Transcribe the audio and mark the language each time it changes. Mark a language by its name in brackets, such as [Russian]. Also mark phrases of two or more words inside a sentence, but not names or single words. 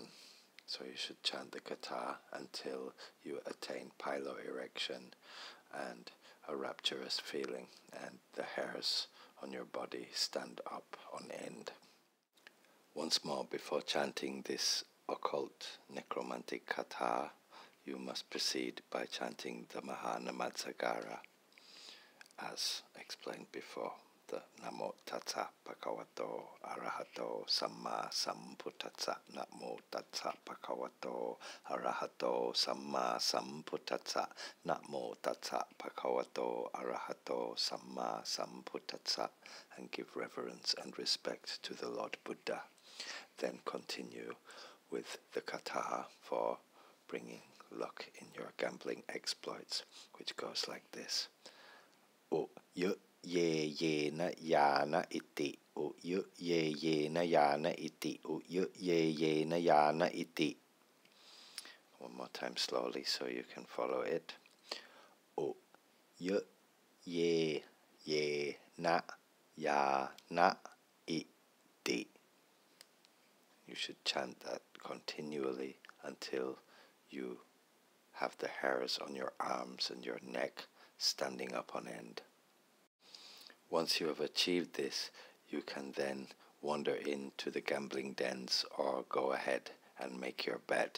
[English] So you should chant the kata until you attain piloerection and a rapturous feeling, and the hairs on your body stand up on end. Once more, before chanting this occult necromantic kata, you must proceed by chanting the Mahanamatsagara, as explained before, [Pali] the Namo Tassa Bhagavato Arahato Samma Sambuddhassa, Namo Tassa Bhagavato Arahato Samma Sambuddhassa, Namo Tassa Bhagavato Arahato Samma Sambuddhassa, [English] and give reverence and respect to the Lord Buddha. Then continue with the kata for bringing luck in your gambling exploits, which goes like this. [Pali] O yu ye ye na ya na iti, o yu ye ye na ya na iti, o yu ye ye na ya na iti. [English] One more time slowly so you can follow it. [Pali] O yu ye ye na ya na iti. [English] You should chant that continually until you have the hairs on your arms and your neck standing up on end. Once you have achieved this, you can then wander into the gambling dens or go ahead and make your bet.